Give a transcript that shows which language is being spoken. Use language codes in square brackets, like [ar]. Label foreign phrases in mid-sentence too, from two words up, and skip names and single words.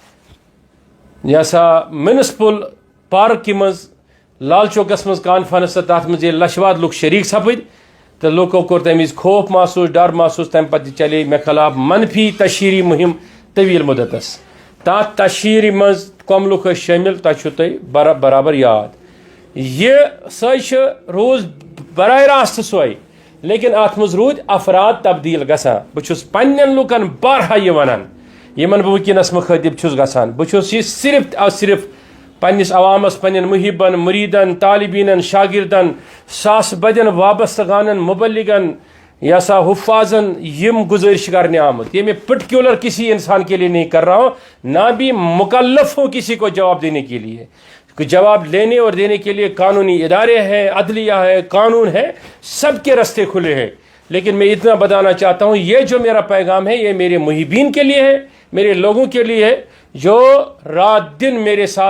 [ks] یہ سا میونسپل پارکہِ منٛز لال چوکس منٛز کانفرنس تہٕ تتھ منٛز ییٚلہِ لچھواد لُکھ شریٖک سپٕدۍ تہٕ لُکو کوٚر تمہِ وِزِ خوف محسوٗس ڈر محسوٗس تمہِ پتہٕ چلے مےٚ خلاف منفی تشہیری مہم طویٖل مُدتس تتھ تشہیری منٛز کم لُکھ ٲسۍ شٲمِل تۄہہِ چھُو تۄہہِ برابر یاد یہِ سۄے چھِ روٗز براہ راست سۄے لیکن اتھ منٛز روٗدۍ افراد تبدیل گژھان بہٕ چھُس پننٮ۪ن لُکن بارہا یہِ ونان یمن بہٕ وٕنکیٚنس مخٲطب چھُس گژھان بہٕ چھُس یہِ صرف پننس عوامس پننٮ۪ن محبن مریدن طالبینن شاگردن ساس بدین وابستہ گانن مبلغن یا سا حفاظن یم گزارش کرنے آمد [ur] یہ میں پرٹیکولر کسی انسان کے لیے نہیں کر رہا ہوں نہ بھی مکلف ہوں کسی کو جواب دینے کے لیے جواب لینے اور دینے کے لیے قانونی ادارے ہیں عدلیہ ہے قانون ہے سب کے راستے کھلے ہیں لیکن میں اتنا بتانا چاہتا ہوں یہ جو میرا پیغام ہے یہ میرے محبین کے لیے ہے میرے لوگوں کے لیے ہے جو رات دن میرے ساتھ